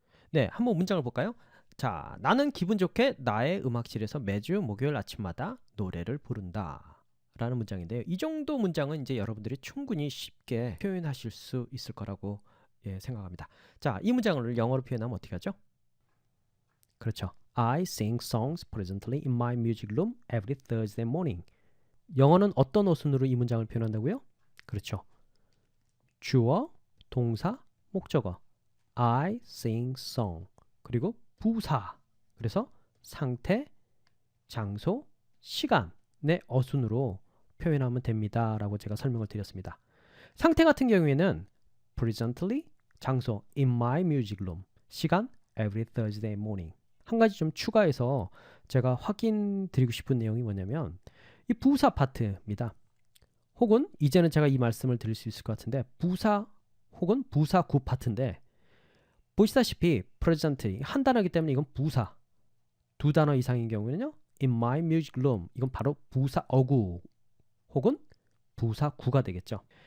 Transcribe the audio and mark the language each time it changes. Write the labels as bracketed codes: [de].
[ko] 네, 한번 문장을 볼까요? 자, 나는 기분 좋게 나의 음악실에서 매주 목요일 아침마다 노래를 부른다 라는 문장인데요. 이 정도 문장은 이제 여러분들이 충분히 쉽게 표현하실 수 있을 거라고 생각합니다. 자, 이 문장을 영어로 표현하면 어떻게 하죠? 그렇죠. [en] I sing songs presently in my music room every Thursday morning. [ko] 영어는 어떤 어순으로 이 문장을 표현한다고요? 그렇죠. 주어, 동사, 목적어. [en] I sing song. [ko] 그리고 부사. 그래서 상태, 장소, 시간의 어순으로 표현하면 됩니다 라고 제가 설명을 드렸습니다. 상태 같은 경우에는 presently, 장소 [en] in my music room, [ko] 시간 [en] every Thursday morning. [ko] 한 가지 좀 추가해서 제가 확인 드리고 싶은 내용이 뭐냐면, 이 부사 파트입니다. 혹은 이제는 제가 이 말씀을 드릴 수 있을 것 같은데, 부사 혹은 부사구 파트인데, 보시다시피 presently 한 단어이기 때문에 이건 부사, 두 단어 이상인 경우에는요, [en] in my music room, [ko] 이건 바로 부사어구 혹은 부사구가 되겠죠.